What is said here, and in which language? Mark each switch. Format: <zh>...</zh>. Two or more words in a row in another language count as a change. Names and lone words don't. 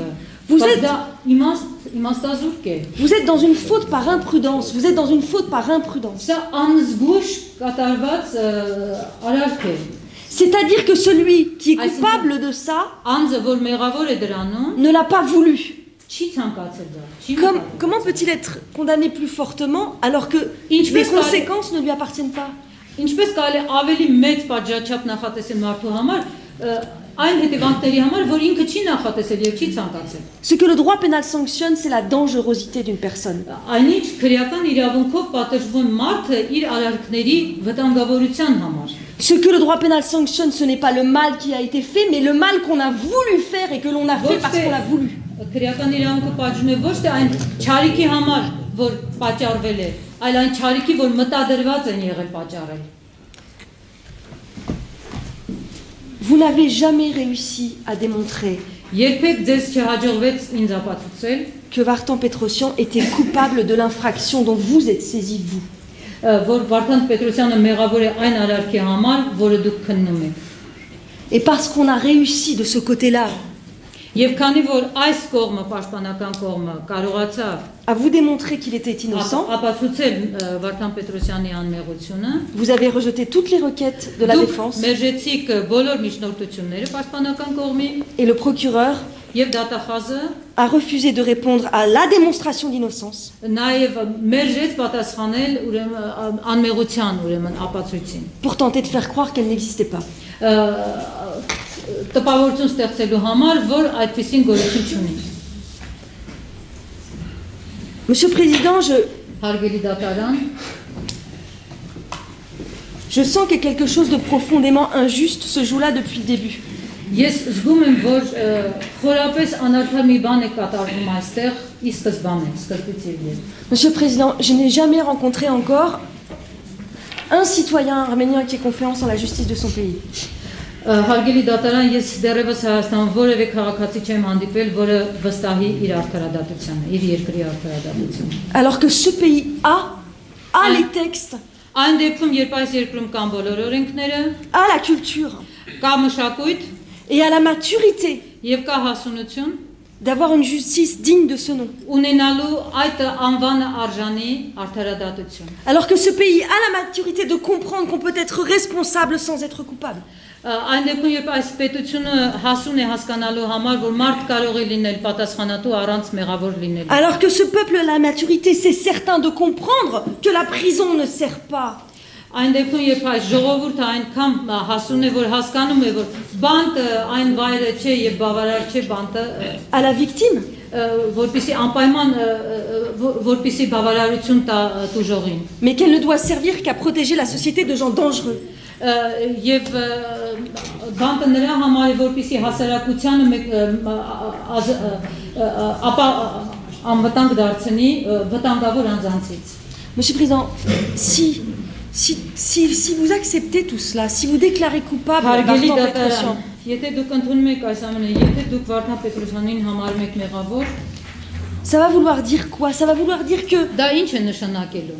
<fr>Vous êtes-</fr> <hy>իմաստազուրկ է։</hy> <fr>Vous êtes dans une faute par imprudence. Vous êtes dans une faute par imprudence.</fr> <hy>Սա անզգույշ կատարված արարք է։</hy> <fr>C'est-à-dire que celui qui est coupable de ça</fr> <hy>Անձը, որ մեղավոր է դրանում,</hy> <fr>ne l'a pas voulu.</fr> <hy>չի ցանկացել դա, չի մտածել։</hy> <fr>Comment peut-il être condamné plus fortement alors que</fr> <hy>Ինչ</hy> <fr>les</fr> <hy>պես</hy> <fr>conséquences ne lui appartiennent pas?</fr> <hy>Ինչպես կարելի ավելի մեծ պատժաչափ նախատեսել մարդու համար, այն հետևանքների համար, որ ինքը չի նախատեսել եւ չի ցանկացել։</hy> <fr>Ce que le droit pénal sanctionne, c'est la dangerosité d'une personne.</fr> <hy>Այնինչ քրեական իրավունքով պատժվում մարդը իր արարքների վտանգավորության համար։</hy> <fr>Ce que le droit pénal sanctionne, ce n'est pas le mal qui a été fait, mais le mal qu'on a voulu faire et que l'on a fait parce qu'on l'a voulu.</fr> <hy>Քրեական իրավունքը պատժում է ոչ թե այն չարիքի համար, որ պատճառվել է, այլ այն չարիքի, որ մտադրված են եղել պատճառել։</hy> <fr>Vous n'avez jamais réussi à démontrer</fr> <hy>Երբեք ձեզ չհաջողվեց ինձ ապացուցել,</hy> <fr>que Vartan Petrosian était coupable de l'infraction dont vous êtes saisi, vous.</fr> <hy>որ Վարդան Պետրոսյանը մեղավոր է այն արարքի համար, որը դուք քննում եք։</hy> <fr>Et parce qu'on a réussi de ce côté-là</fr> <hy>Եվ քանի որ այս կողմը, պաշտպանական կողմը կարողացավ</hy> <fr>à vous démontrer qu'il était innocent,</fr> <hy>ապացուցել Վարդան Պետրոսյանի անմեղությունը,</hy> <fr>vous avez rejeté toutes les requêtes de la</fr> <hy>դուք</hy> <fr>défense</fr> <hy>մերժեցիք բոլոր միջնորդությունները պաշտպանական կողմի</hy> <fr>et le procureur</fr> <hy>եւ դատախազը</hy> <fr>a refusé de répondre à la démonstration d'innocence.</fr> <hy>նաեւ մերժեց պատասխանել ուրեմն անմեղության ուրեմն ապացույցին։</hy> <fr>Pour tenter de faire croire qu'elle n'existait pas.</fr> <hy>Տպավորություն ստեղծելու համար, որ այդպեսին գոյություն չունի։</hy> <fr>Monsieur le Président,</fr> <hy>Հարգելի դատարան,</hy> <fr>je sens que quelque chose de profondément injuste se joue là depuis le début.</fr> <hy>ես զգում եմ, որ խորապես անարդար մի բան է կատարվում այստեղ, ի սկզբանե, սկզբից եւ ետ։</hy> <fr>Monsieur le Président, je n'ai jamais rencontré encore un citoyen arménien qui ait confiance en la justice de son pays.</fr> <hy>Հարգելի դատարան, ես դեռևս Հայաստանում որևէ քաղաքացի չեմ հանդիպել, որը վստահի իր արդարադատությանը, իր երկրի արդարադատությանը։</hy> <fr>Alors que ce pays a les textes,</fr> <hy>Այն դեպքում, երբ այս երկրում կան բոլոր օրենքները,</hy> <fr>a la culture</fr> <hy>կա մշակույթ</hy> <fr>et a la maturité</fr> <hy>եւ կա հասունություն,</hy> <fr>d'avoir une justice digne de ce nom.</fr> <hy>ունենալու այդ անվանը արժանի արդարադատություն։</hy> <fr>Alors que ce pays a la maturité de comprendre qu'on peut être responsable sans être coupable.</fr> <hy>Այն դեպքում, երբ այս պետությունը հասուն է հասկանալու համար, որ մարդ կարող է լինել պատասխանատու առանց մեղավոր լինելու։</hy> <fr>Alors que ce peuple a la maturité, c'est certain de comprendre que la prison ne sert pas</fr> <hy>Այն դեպքում, երբ այս ժողովուրդը այնքան հասուն է, որ հասկանում է, որ բանտը այն վայրը չէ եւ բավարար չէ բանտը,</hy> <fr>à la victime,</fr> <hy>որպեսի անպայման որպեսի բավարարություն տա տուժողին։</hy> <fr>mais qu'elle ne doit servir qu'à protéger la société de gens dangereux.</fr> <hy>Եվ բանտը նրա համար է, որպեսի հասարակությանը անվտանգ դարձնի վտանգավոր անձանցից։</hy> <fr>Monsieur le Président, si vous acceptez tout cela, si vous déclarez coupable</fr> <hy>Հարգելի Vartan դատարան, Petrosian, եթե դուք ընդունում եք այս ամենը, եթե դուք Վարդան Պետրոսյանին համարում եք մեղավոր,</hy> <fr>ça va vouloir dire quoi? Ça va vouloir dire que</fr> <hy>դա ինչ է նշանակելու։</hy>